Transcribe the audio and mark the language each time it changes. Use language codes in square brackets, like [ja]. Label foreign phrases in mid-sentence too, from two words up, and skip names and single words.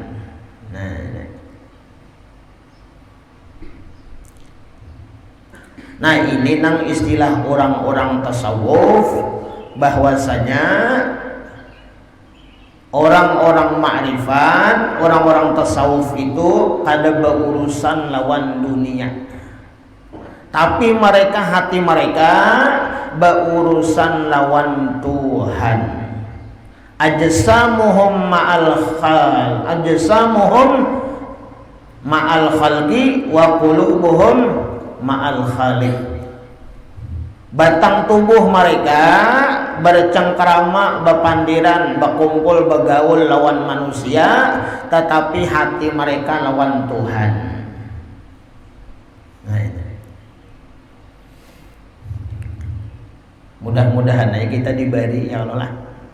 [bjn] Nah ini nang istilah orang-orang tasawuf bahwasanya orang-orang ma'rifat, orang-orang tasawuf itu kada berurusan lawan dunia. Tapi mereka hati mereka berurusan lawan Tuhan. [ar] أجسامهم مع الخلق وقلوبهم مع الخالق. [bjn] Batang tubuh mereka bercengkrama, bepandiran, berkumpul, bergaul lawan manusia, tetapi hati mereka lawan Tuhan. Nah, itu. Mudah-mudahan aja kita diberi [ar] يا الله [bjn] lah.